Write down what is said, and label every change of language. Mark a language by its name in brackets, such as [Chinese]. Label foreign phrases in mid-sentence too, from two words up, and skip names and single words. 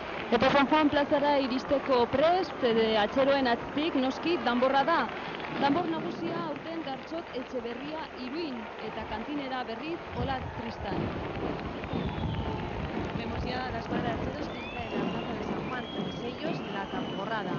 [Basque] Eta San Juan plazara iristeko prest, atxeroen atzik noski danborra da. Danbor nagusia aurten Gartxot Etxeberria Iruin eta kantinera berriz Olatz Tristan. [Spanish] Vemos ya a la escuadra de archeros que entra en la plaza de San Juan, tras ellos la tamborrada.